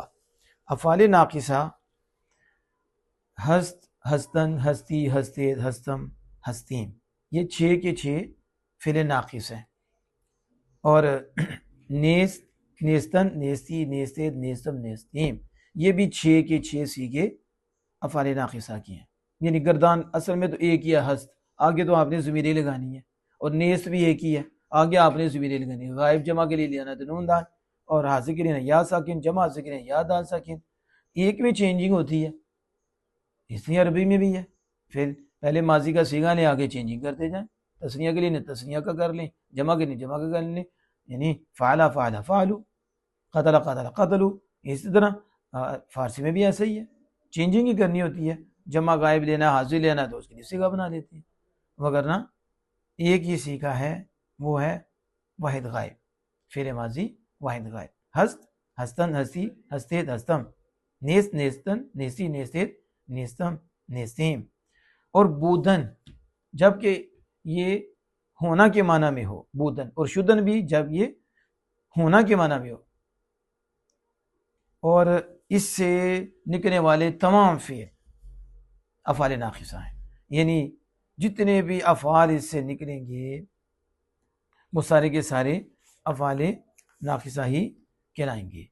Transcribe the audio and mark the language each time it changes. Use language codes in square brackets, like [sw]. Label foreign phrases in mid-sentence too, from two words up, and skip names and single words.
[ur] افعال ناقصہ [fa] ہست، ہستن، ہستی، ہستید، ہستم، ہستیم، [ur] یہ 6 کے 6 فعل ناقص ہیں، اور [fa] نیست، نیستن، نیستی، نیستید، نیستم، نیستیم، [ur] یہ بھی 6 کے 6 صیغے افعال ناقصہ کی ہیں، یعنی گردان اصل میں تو ایک ہی ہے ہست، آگے تو آپ نے ضمیریں لگانی ہے، اور نیست بھی ایک ہی ہے، آگے آپ نے ضمیریں لگانی ہے، غائب جمع کے لیے لینا تو نون دال، اور حاضر کے لیے یا ساکن، جمع حاضر کے لیے یا دال ساکن، ایک میں چینجنگ ہوتی ہے، اس لیے عربی میں بھی ہے، پھر پہلے ماضی کا صیغہ لیں، آگے چینجنگ کرتے جائیں، تسنیہ کے لیے نہیں تسنیہ کا کر لیں، جمع کے لیے جمع کا کر لیں، [ar] یعنی فعلا فعلا فعلو، قتل قتل قتلو. [ur] اسی طرح فارسی میں بھی ایسا ہی ہے، چینجنگ ہی کرنی ہوتی ہے، جمع غائب لینا حاضر لینا تو اس کے لیے صیغہ بنا لیتے ہیں، وگرنہ ایک ہی سیکھا ہے، وہ ہے واحد غائب، فعل ماضی واحد غائب. [fa] ہست ہستن ہستی ہستید ہستم، نیست نیستن نیستی نیستید نیستم نیستیم. [ur] اور بودن جبکہ یہ ہونا کے معنی میں ہو، بودن، اور شدن بھی جب یہ ہونا کے معنی میں ہو، اور اس سے نکلنے والے تمام فعل افعال ناقصہ ہیں، یعنی جتنے بھی افعال اس سے نکلیں گے وہ سارے کے سارے افعال ناقصہ ہی کہلائیں گے.